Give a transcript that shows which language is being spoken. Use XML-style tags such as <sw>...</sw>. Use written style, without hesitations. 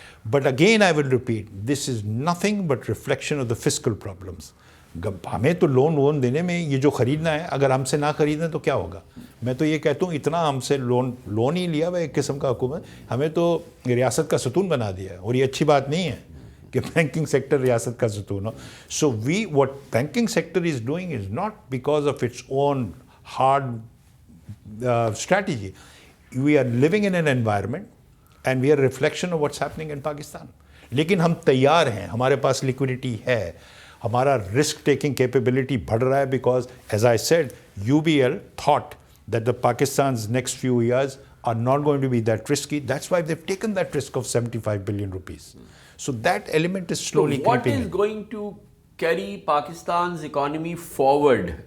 <en>But again I will repeat, this is nothing but reflection of the fiscal problems.</en> <ur>ہمیں تو loan دینے میں یہ جو خریدنا ہے، اگر ہم سے نہ خریدیں تو کیا ہوگا؟ میں تو یہ کہتا ہوں اتنا ہم سے لون ہی لیا ہوا ایک قسم کا حکومت، ہمیں تو ریاست کا ستون بنا دیا ہے، اور یہ اچھی بات نہیں ہے کہ بینکنگ سیکٹر ریاست کا ستون ہو.</ur> <en>So what banking sector is doing is not because of its own hard strategy. We are living in an environment and we are a reflection of what's happening in Pakistan.</en> <ur>لیکن ہم تیار ہیں، ہمارے پاس liquidity ہے، ہمارا رسک ٹیکنگ کیپیبلٹی بڑھ رہا ہے،</ur> <en>Because as I said UBL thought that the Pakistan's next few years are not going to be that risky. That's why they've taken that risk of 75 billion rupees. So that element is slowly creeping in. What is going to carry Pakistan's economy forward?</en>